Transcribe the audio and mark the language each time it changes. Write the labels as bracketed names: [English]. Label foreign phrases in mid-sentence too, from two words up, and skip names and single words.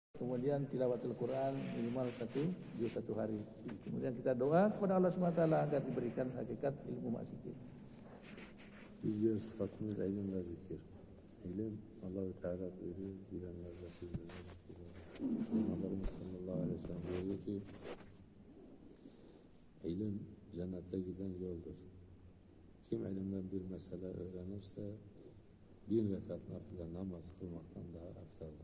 [Indonesian] kemudian [Arabic] تلاوة القرآن [Indonesian] minimal satu hari. Kemudian kita doa kepada Allah SWT agar diberikan hakikat ilmu maksikir. [Turkish] Diğer sıfatımız ilim ve zikir. İlim Allah-u Teala buyuruyor, bilenler Resulü'nün Peygamberimiz [Arabic] صلى الله عليه وسلم [Turkish] buyuruyor ki ilim cennete giden yoldur. Kim ilimden bir mesele öğrenirse 1000 rekat nafile namaz kılmaktan daha eftaldir.